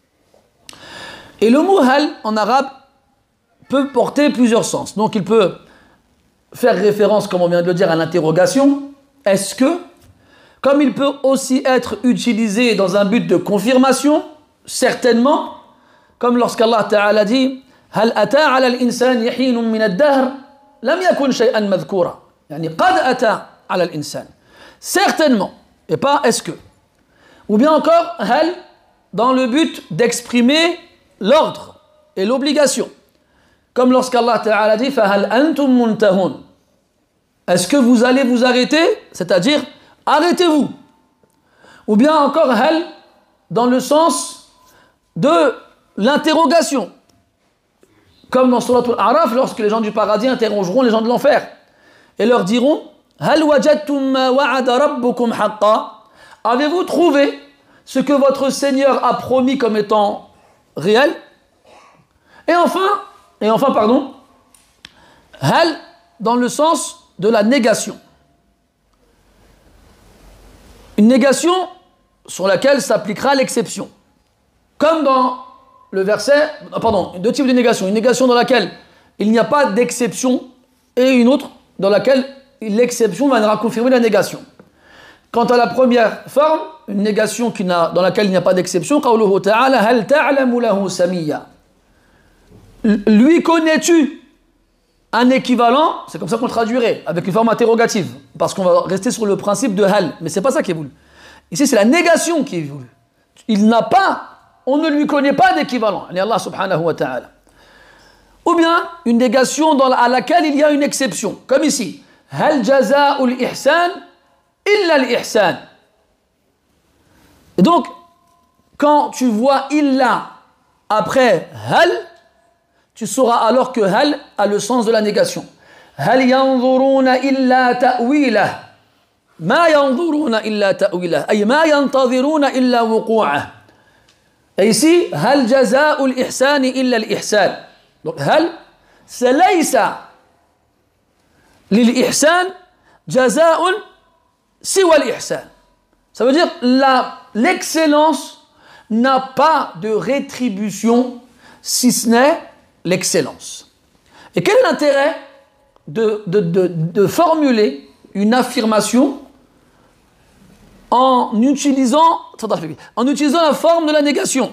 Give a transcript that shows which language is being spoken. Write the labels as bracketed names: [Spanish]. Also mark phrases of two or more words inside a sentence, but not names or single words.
[French] Et le mot hal en arabe peut porter plusieurs sens. Donc il peut faire référence, comme on vient de le dire, à l'interrogation, est-ce que, comme il peut aussi être utilisé dans un but de confirmation, certainement, comme lorsqu'Allah Ta'ala dit [Arabic] هل أتى على الإنسان حين من الدهر لم يكن شيئا مذكورا يعني قد أتى على الإنسان [French] certainement et pas est-ce que ou bien encore hal dans le but d'exprimer l'ordre et l'obligation comme lorsqu'Allah Ta'ala dit [Arabic] فهل أنتم منتهون [French] est-ce que vous allez vous arrêter c'est-à-dire arrêtez-vous ou bien encore hal dans le sens de l'interrogation comme dans Surat Al-A'raf, lorsque les gens du paradis interrogeront les gens de l'enfer et leur diront [Arabic] هل وجدتم ما وعد ربكم حقا [French] avez-vous trouvé ce que votre Seigneur a promis comme étant réel et enfin pardon Hal dans le sens de la négation, une négation sur laquelle s'appliquera l'exception comme dans le verset, pardon, 2 types de négation. Une négation dans laquelle il n'y a pas d'exception et une autre dans laquelle l'exception viendra confirmer la négation. Quant à la première forme, une négation dans laquelle il n'y a pas d'exception, [Arabic] قوله تعالى، هل تعلم له سميا. [French] Lui connais-tu un équivalent, c'est comme ça qu'on le traduirait, avec une forme interrogative, parce qu'on va rester sur le principe de hal, mais c'est pas ça qui est voulu. Ici, c'est la négation qui est voulue. Il n'a pas, on ne lui connaît pas d'équivalent, Allah [Arabic] سبحانه وتعالى. [French] Ou bien une négation à laquelle il y a une exception, comme ici. [Arabic] هل جزاء الإحسان إلا الإحسان. [French] Et donc, quand tu vois illa après hal, tu sauras alors que hal a le sens de la négation. [Arabic] هل ينظرون إلا تأويله. ما ينظرون إلا تأويله. أي ما ينتظرون إلا وقوعه. [French] Et ici, [Arabic] هل جزاء الإحسان إلا الإحسان. [French] Donc, hal, c'est [Arabic] ليس للإحسان جزاء سوى الإحسان. [French] Ça veut dire l'excellence n'a pas de rétribution si ce n'est l'excellence. Et quel est l'intérêt de formuler une affirmation en utilisant la forme de la négation.